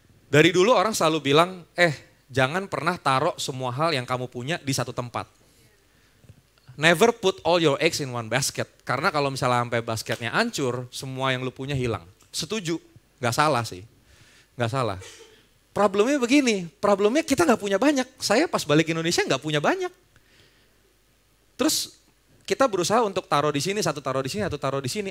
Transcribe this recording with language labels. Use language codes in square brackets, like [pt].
[id] Dari dulu orang selalu bilang, jangan pernah taruh semua hal yang kamu punya di satu tempat. [en] Never put all your eggs in one basket. [id] Karena kalau misalnya sampai basketnya hancur, semua yang lu punya hilang. Setuju, gak salah sih. Gak salah. Problemnya begini, problemnya kita gak punya banyak. Saya pas balik Indonesia gak punya banyak. Terus kita berusaha untuk taruh di sini, satu taruh di sini, satu taruh di sini.